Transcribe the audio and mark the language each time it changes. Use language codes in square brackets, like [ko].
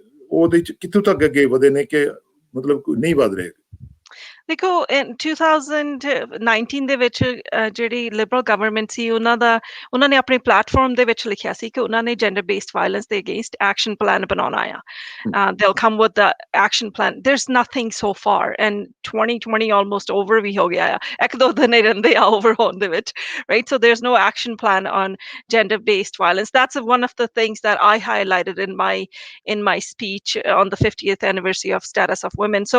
[pa] ਉਹਦੇ 'ਚ ਕਿੱਥੋਂ ਤੱਕ ਅੱਗੇ ਵਧੇ ਨੇ ਕਿ ਮਤਲਬ ਨਹੀਂ ਵਧ ਰਹੇ? ਦੇਖੋ ਇਨ 2019 ਦੇ ਵਿੱਚ ਜਿਹੜੀ ਲਿਬਰਲ ਗਵਰਨਮੈਂਟ ਸੀ ਉਹਨਾਂ ਨੇ ਆਪਣੇ ਪਲੇਟਫਾਰਮ ਦੇ ਵਿੱਚ ਲਿਖਿਆ ਸੀ ਕਿ ਉਹਨਾਂ ਨੇ ਜੈਂਡਰ ਬੇਸਡ ਵਾਇਲੈਂਸ ਦੇ ਅਗੇਂਸਟ ਐਕਸ਼ਨ ਪਲਾਨ ਬਣਾਉਣਾ ਆ। [en] They'll come with the action plan. There's nothing so far, and 2020 almost over [pa] ਵੀ ਹੋ ਗਿਆ ਆ। ਇੱਕ ਦੋ ਦਿਨ ਹੀ ਰਹਿੰਦੇ ਆ over ਹੋਣ ਦੇ ਵਿੱਚ, right? [en] So there's no action plan on gender based violence. That's one of the things that I highlighted in my speech on the 50th anniversary of Status of Women.